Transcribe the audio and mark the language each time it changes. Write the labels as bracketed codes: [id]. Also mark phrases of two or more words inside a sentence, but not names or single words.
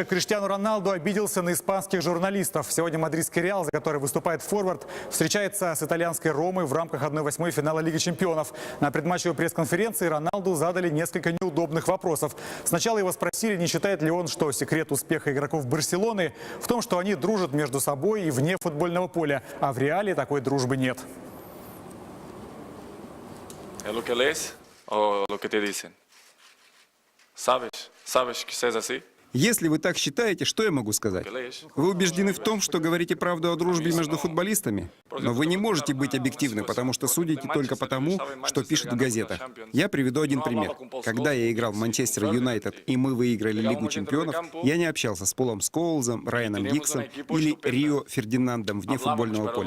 [ru] Криштиану Роналду обиделся на испанских журналистов. Сегодня мадридский «Реал», за который выступает форвард, встречается с итальянской «Ромой» в рамках 1/8 финала Лиги чемпионов. На предматчевой пресс-конференции Роналду задали несколько неудобных вопросов. Сначала его спросили, не считает ли он, что секрет успеха игроков Барселоны в том, что они дружат между собой и вне футбольного поля. А в «Реале» такой дружбы нет. [es] Lo que lees o lo que te dicen. Sabes que es así. [ru] Если вы так считаете, что я могу сказать? Вы убеждены в том, что говорите правду о дружбе между футболистами? Но вы не можете быть объективны, потому что судите только потому, что пишут в газетах. Я приведу один пример. Когда я играл в Манчестер Юнайтед и мы выиграли Лигу чемпионов, я не общался с Полом Сколзом, Райаном Гиксом или Рио Фердинандом вне футбольного поля.